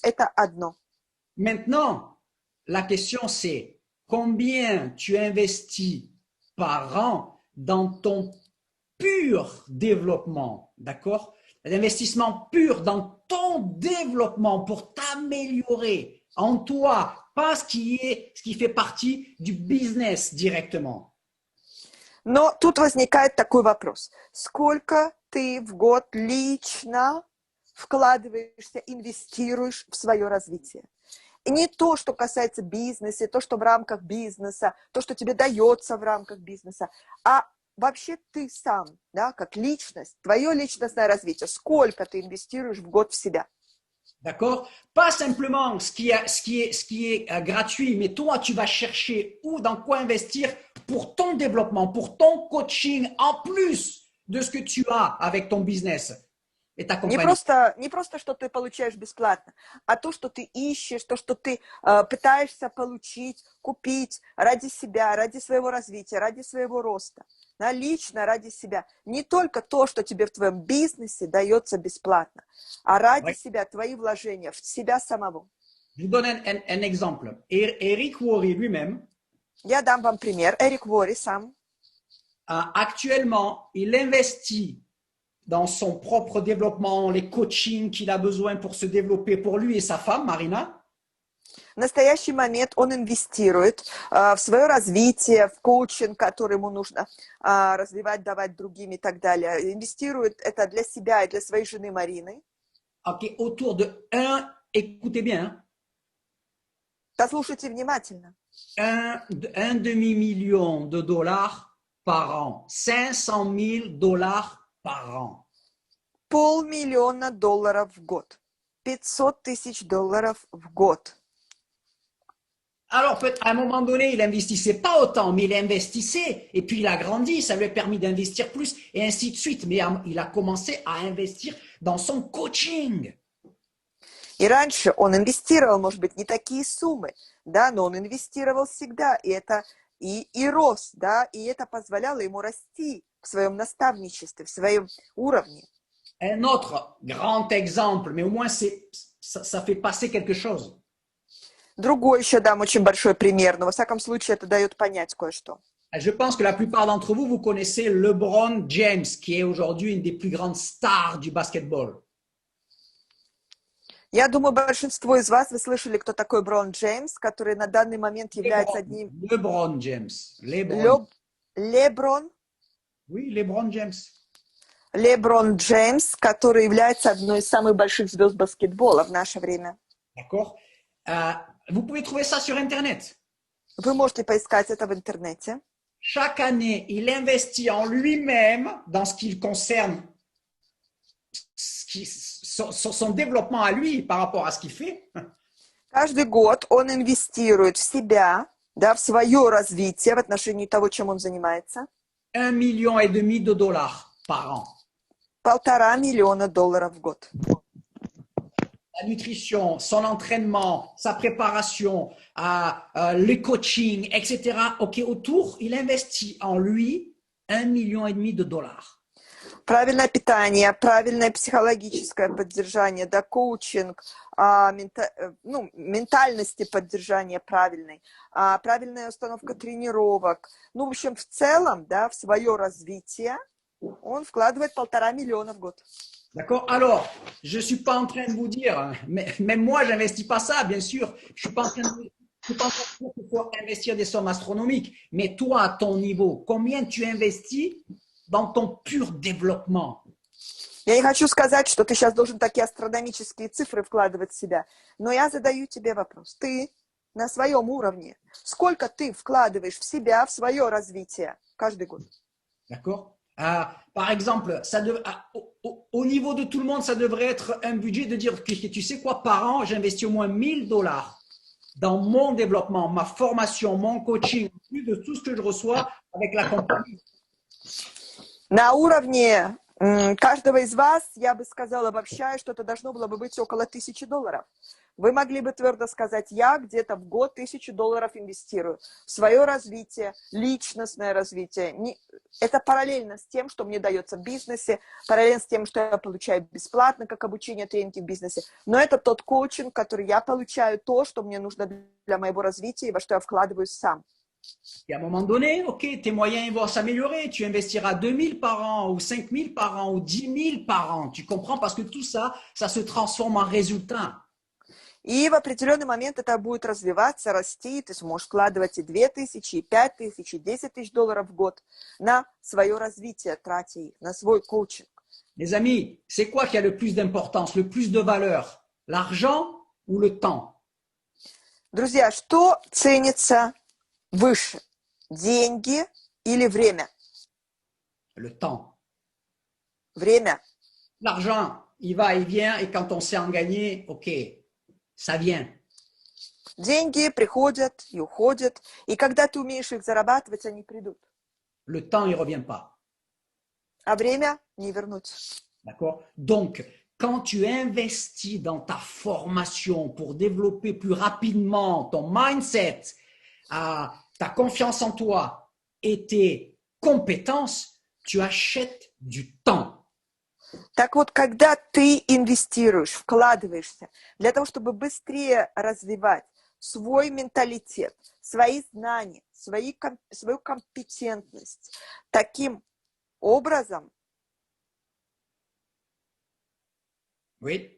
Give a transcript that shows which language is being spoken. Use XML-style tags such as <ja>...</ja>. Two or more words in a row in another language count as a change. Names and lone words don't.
<ru>Это одно.</ru> <fr>Maintenant, la question, c'est combien tu investis par an dans ton pur développement, d'accord? L'investissement pur dans ton développement pour t'améliorer en toi, pas ce qui fait partie du business directement.</fr> <ru>Но тут возникает такой вопрос. Сколько ты в год лично вкладываешься, инвестируешь в свое развитие? И не то, что касается бизнеса, то, что в рамках бизнеса, то, что тебе дается в рамках бизнеса, а вообще ты сам, да, как личность, твое личностное развитие, сколько ты инвестируешь в год в себя.</ru> <fr>D'accord? Pas simplement ce qui est gratuit, mais toi, tu vas chercher où, dans quoi investir pour ton développement, pour ton coaching, en plus de ce que tu as avec ton business et ta</fr> <ru>Не</ru> <fr>compagnie.</fr> <ru>просто, что ты получаешь бесплатно, а то, что ты ищешь, то, что ты пытаешься получить, купить ради себя, ради своего развития, ради своего роста. Да, лично ради себя. Не только то, что тебе в твоем бизнесе дается бесплатно, а ради себя, твои вложения в себя самого.</ru> <fr>Je vous donne un exemple. Eric Worre lui-même,</fr> <ru>Я дам вам пример. Эрик Вори сам.</ru> <fr>Actuellement, il investit dans son propre développement, les coachings qu'il a besoin pour se développer pour lui et sa femme, Marina.</fr> <ru>В настоящий момент он инвестирует в свое развитие, в коучинг, который ему нужно развивать, давать другим и так далее. Инвестирует это для себя и для своей жены Марины.</ru> <fr>Ok, autour de écoutez bien,</fr> <ru>Послушайте внимательно.</ru> <fr>un demi-million de dollars par an, 500 000 dollars par an.</fr> <ru>$500 000 в год. 500 тысяч долларов в год.</ru> <fr>Alors, à un moment donné, il investissait pas autant, mais il investissait, et puis il a grandi, ça lui a permis d'investir plus, et ainsi de suite. Mais il a commencé à investir dans son coaching.</fr> <ru>И раньше он инвестировал, может быть, не такие суммы, да, но он инвестировал всегда, и это и рос, да, и это позволяло ему расти в своем наставничестве, в своем уровне.</ru> <fr>Un autre grand exemple, mais au moins ça fait passer quelque chose.</fr> <ru>Другой еще дам очень большой пример, но во всяком случае это дает понять кое-что.</ru> <fr>Je pense que la plupart d'entre vous, vous connaissez LeBron James, qui est aujourd'hui une des plus grandes stars du basketball.</fr> <ru>Я думаю, большинство из вас, вы слышали, кто такой Брон Джеймс, который на данный момент является одним... LeBron James. Леброн?</ru> <fr>Oui, LeBron James.</fr> <ru>Леброн Джеймс, который является одной из самых больших звезд баскетбола в наше время.</ru> <fr>D'accord. Vous pouvez trouver ça sur Internet.</fr> <ru>Вы можете поискать это в интернете.</ru> <fr>Chaque année, il investit en lui-même dans ce qui concerne son développement à lui par rapport à ce qu'il fait.</fr> <ru>Каждый год он инвестирует в себя, да, в свое развитие в отношении того, чем он занимается.</ru> <fr>1,5 million de dollars par an.</fr> <ru>$1,5 миллиона в год.</ru> <fr>La nutrition, son entraînement, sa préparation, le coaching, etc. Ok, autour, il investit en lui 1,5 million de dollars.</fr> <ru>Правильное питание, правильное психологическое поддержание, да, коучинг, ментальности поддержания правильной, правильная установка тренировок. Ну, в общем, в целом, да, в свое развитие он вкладывает $1,5 миллиона в год.</ru> <fr>D'accord. Alors, je ne suis pas en train de vous dire, même moi, je n'investis pas ça, bien sûr. Je ne suis pas en train de dire qu'il faut investir des sommes astronomiques. Mais toi, à ton niveau, combien tu investis dans ton pur développement?</fr> <ru>Я не хочу сказать, что ты сейчас должен такие астрономические цифры вкладывать в себя, но я задаю тебе вопрос. Ты на своем уровне. Сколько ты вкладываешь в себя, в свое развитие каждый год?</ru> <fr>D'accord? Par exemple, au niveau de tout le monde, ça devrait être un budget de dire que tu sais quoi, par an, j'investis au moins 1000 $ dans mon développement, ma formation, mon coaching, plus de tout ce que je reçois avec la compagnie.</fr> <ru>На уровне каждого из вас, я бы сказала, обобщая, что это должно было бы быть около $1000. Вы могли бы твердо сказать, я где-то в год $1000 инвестирую в свое развитие, личностное развитие. Это параллельно с тем, что мне дается в бизнесе, параллельно с тем, что я получаю бесплатно, как обучение, тренинги в бизнесе. Но это тот коучинг, который я получаю, то, что мне нужно для моего развития и во что я вкладываюсь сам.</ru> <fr>Et à un moment donné, OK, tes moyens vont s'améliorer. Tu investiras 2000 par an ou 5000 par an ou 10 000 par an. Tu comprends? Parce que tout ça, ça se transforme en résultat.</fr> <ru>И в определенный момент это будет развиваться, расти. Ты сможешь вкладывать и 2000, и 5000, и 10 000 $ в год на свое развитие, тратя их, на свой коучинг.</ru> <fr>Les amis, c'est quoi qui a le plus d'importance, le plus de valeur? L'argent ou le temps?</fr> <ru>Друзья, что ценится выше? Деньги или время?</ru> <fr>Le temps.</fr> <ru>Время.</ru> <fr>L'argent, il va, il vient, et quand on sait en gagner, OK, ça vient.</fr> <ru>Деньги приходят и уходят, и когда ты умеешь их зарабатывать, они придут.</ru> <fr>Le temps, il ne revient pas.</fr> <ru>А время не вернуть.</ru> <fr>D'accord? Donc, quand tu investis dans ta formation pour développer plus rapidement ton mindset, ta confiance en toi et tes compétences, tu achètes du temps.</fr> <ru>Так вот, когда ты инвестируешь, вкладываешься для того, чтобы быстрее развивать свой менталитет, свои знания, свою компетентность, таким образом</ru> <fr>Oui?</fr>